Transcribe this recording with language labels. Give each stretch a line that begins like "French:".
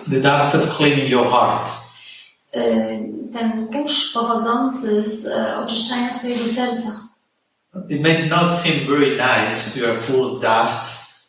English: The dust of cleaning your heart.
Polish: Ten kurz pochodzący z oczyszczania swojego serca.
English: It may not seem very nice, you are full of dust.